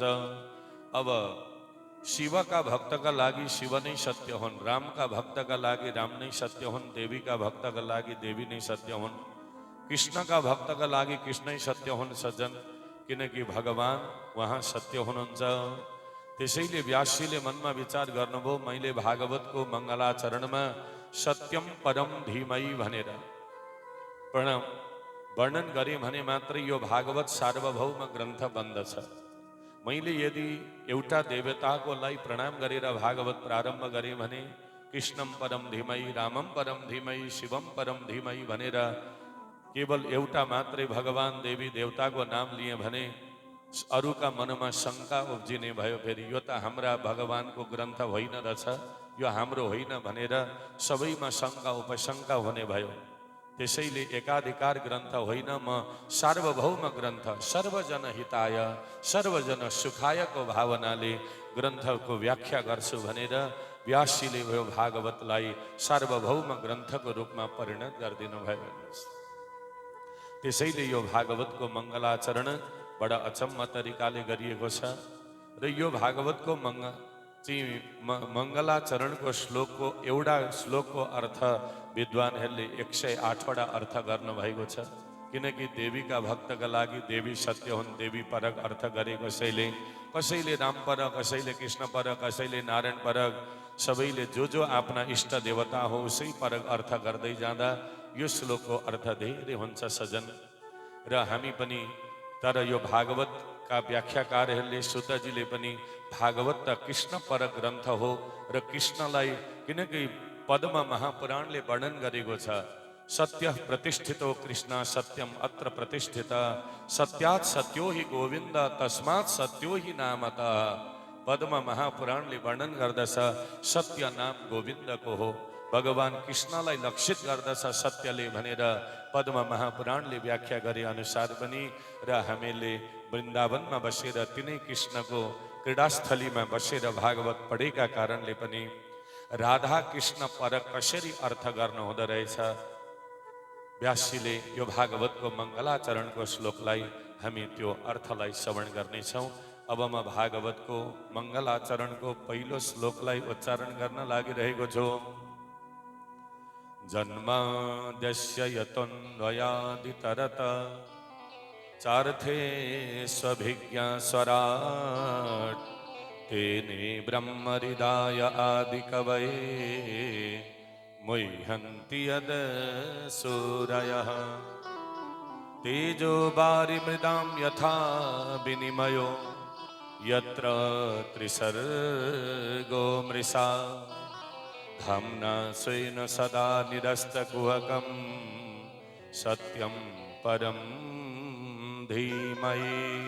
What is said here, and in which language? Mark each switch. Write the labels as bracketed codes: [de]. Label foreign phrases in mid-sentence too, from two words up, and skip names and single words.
[ne] अब शिवका भक्तका लागि शिव नै सत्य हुन्, रामका भक्तका लागि राम नै सत्य हुन्, देवीका भक्तका लागि देवी नै सत्य हुन्, कृष्णका भक्तका लागि कृष्णै सत्य हुन् सज्जन, किनकि भगवान उहाँ सत्य हुनुहुन्छ। त्यसैले व्यासजीले मनमा विचार गर्नुभयो, मैले भागवतको मङ्गलाचरणमा [sa] सत्यम परम धीमहि [ne] भनेर वर्णन गरेँ भने मात्रै यो भागवत सार्वभौम ग्रन्थ बन्दछ। मैले यदि एउटा देवताकोलाई प्रणाम गरेर भागवत प्रारम्भ गरेँ भने [sa] कृष्णम परम धीमहि, रामम परम धीमहि, शिवम परम धीमहि [ne] भनेर केवल एउटा मात्रै भगवान देवी देवताको नाम लिए भने अरूका मनमा शङ्का उब्जिने भयो। फेरि यो त हाम्रा भगवानको ग्रन्थ होइन रहेछ, यो हाम्रो होइन भनेर सबैमा शङ्का उपशङ्का हुने भयो। त्यसैले एकाधिकार ग्रन्थ होइन, म सार्वभौम ग्रन्थ, [sa] सर्वजन हिताय सर्वजन सुखायको [ne] भावनाले ग्रन्थको व्याख्या गर्छु भनेर व्यासजीले यो भागवतलाई सार्वभौम ग्रन्थको रूपमा परिणत गरिदिनु भयो। त्यसैले यो भागवतको मङ्गलाचरण बडा अचम्म तरिकाले गरिएको छ। र यो भागवतको मङ्गलाचरणको श्लोकको एउटा श्लोकको अर्थ विद्वानहरूले 108वटा अर्थ गर्नुभएको छ। किनकि देवीका भक्तका लागि देवी सत्य हुन्, देवी परक अर्थ गरे कसैले, कसैले राम पर, कसैले कृष्ण पर, कसैले नारायण परक, सबैले जो आफ्ना इष्ट देवता हो उसै परक अर्थ गर्दै जाँदा यो श्लोकको अर्थ धेरै हुन्छ सजन। र हामी पनि तर यो भागवतका व्याख्याकारहरूले सुतजीले पनि भागवत त कृष्ण परक ग्रन्थ हो र कृष्णलाई किनकि पद्म महापुराणले वर्णन गरेको छ, [sa] सत्य प्रतिष्ठितो कृष्ण सत्यम अत्र प्रतिष्ठित, सत्यात् सत्यो हि गोविन्द तस्मात् सत्यो हि नामत। [ne] पद्म महापुराणले वर्णन गर्दछ सत्य नाम गोविन्दको हो, भगवान कृष्णलाई लक्षित गर्दछ सत्यले भनेर पद्म महापुराणले व्याख्या गरे अनुसार पनि। र हामीले वृन्दावनमा बसेर तिनै कृष्णको क्रीडास्थलीमा बसेर भागवत पढेका कारणले पनि राधा कृष्ण परक कसरी अर्थ गर्नु हुँदो रहेछ, व्यासजीले यो भागवतको मङ्गलाचरणको श्लोकलाई हामी त्यो अर्थलाई श्रवण गर्नेछौँ। अब म भागवतको मङ्गलाचरणको पहिलो श्लोकलाई उच्चारण गर्न लागिरहेको छु। [sa] जन्माद्यस्य यतोऽन्वयादितरत चार्थे स्वभिज्ञास्वराट् तेने ब्रह्महृदाय आदिकवये मुह्यन्ति यद्सूरयः तेजो वारिमृदां यथा विनिमयो यत्र त्रिसर्गो मृषा धाम्ना स्वेन सदा निरस्तकुहकं सत्यं परं धीमहि।